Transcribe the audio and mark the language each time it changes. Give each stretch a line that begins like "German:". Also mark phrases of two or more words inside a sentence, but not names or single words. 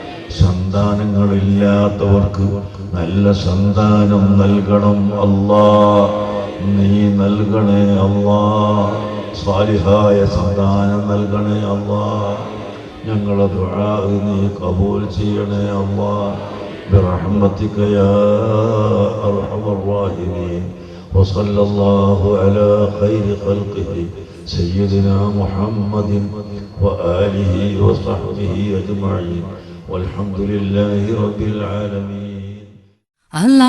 Malayalam: സന്താനങ്ങളില്ലാത്തവർക്ക് നല്ല സന്താനം നൽകണം അല്ലാഹ്. നീ നൽകണേ അല്ലാഹ്. സ്വാലിഹായ സന്താനം നൽകണേ അല്ലാഹ്. ഞങ്ങളെ ദുആ നീ ഖബൂൽ ചെയ്യണേ അല്ലാഹ്.
Arabic: برحمتك يا أرحم الراحمين. وصلى الله على خير خلقه سيدنا محمد وآله وصحبه أجمعين والحمد لله رب العالمين.